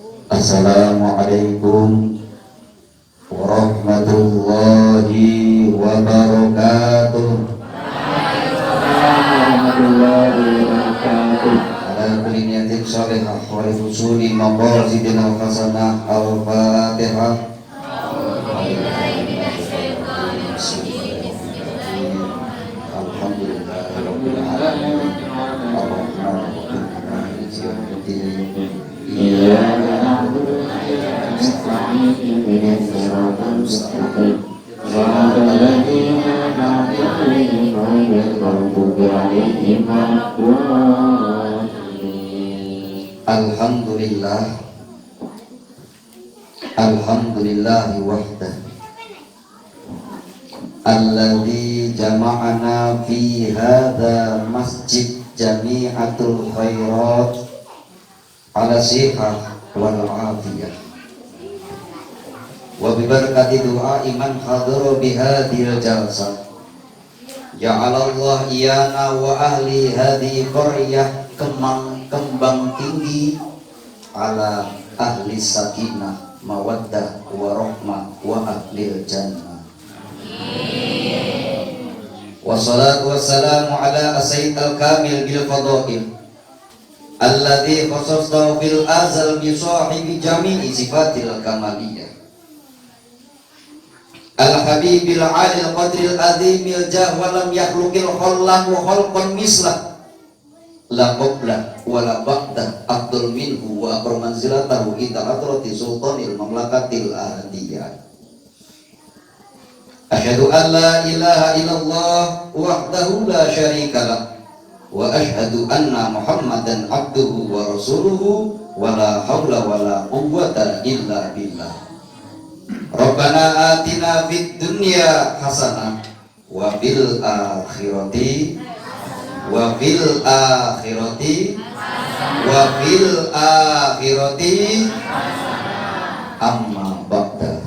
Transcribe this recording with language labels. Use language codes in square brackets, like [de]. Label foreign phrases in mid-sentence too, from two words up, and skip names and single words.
[ar] السلام عليكم ورحمة الله وبركاته. على كل نية صالحة ولحصول مقاصدنا حسنة. Al-Fatihah. الحمد لله رب العالمين. الرحمن الرحيم. مالك يوم الدين. إياك نعبد وإياك نستعين. اهدنا الصراط المستقيم. صراط الذين أنعمت عليهم غير المغضوب عليهم ولا الضالين. Alhamdulillah. الحمد لله وحده. الذي جمعنا في هذا مسجد جامعة الخيرات على الصحة والعافية وببركة دعاء من حضر بهذه الجلسة جعل الله إيانا وأهل هذه قرية kembang tinggi على أهل سكينة ومودة ورحمة وأهل الجنة. والصلاة والسلام على سيد الكامل بالفضائل الذي خصصت في الأزل بصاحب جميع صفات الكمالية الحبيب العالي القدر العظيم الجاه ولم يخلق الخلق وخلقا مثله لا قبل ولا بعد أفضل منه وأكرم منزلته عند حضرة سلطان المملكة الأحدية. أشهد أن لا إله إلا الله وحده لا شريك له وأشهد أن محمدا عبده ورسوله ولا حول ولا قوة إلا بالله. ربنا آتنا في الدنيا حسنة وفي الآخرة أما بعد.